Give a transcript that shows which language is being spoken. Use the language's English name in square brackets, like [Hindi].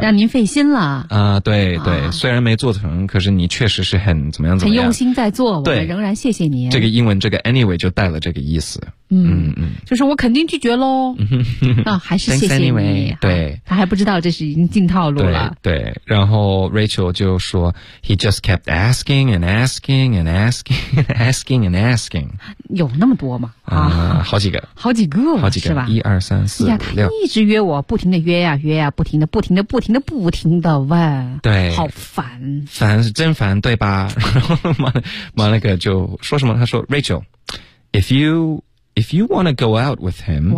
[Chinese] 让您费心了。对对，虽然没做成，可是你确实是很怎么样怎么样，很用心在做。对，我们仍然谢谢您。这个英文这个 anyway 就带了这个意思。就是我肯定拒绝咯。还是谢谢你。 anyway, 对、他还不知道这是已经进套路了。对，然后 [English] Rachel 就说 He just kept asking and asking and asking and asking and asking。 [Chinese] 有那么多吗？好几个。好几个，好几个是吧？一二三四五六。他一直约我，不停的约呀、约呀，不停的不停的不停的不停的问。对。好烦。烦是真烦，对吧？然后Monica就说什么，他说 [English] Rachel, if you want to go out with him.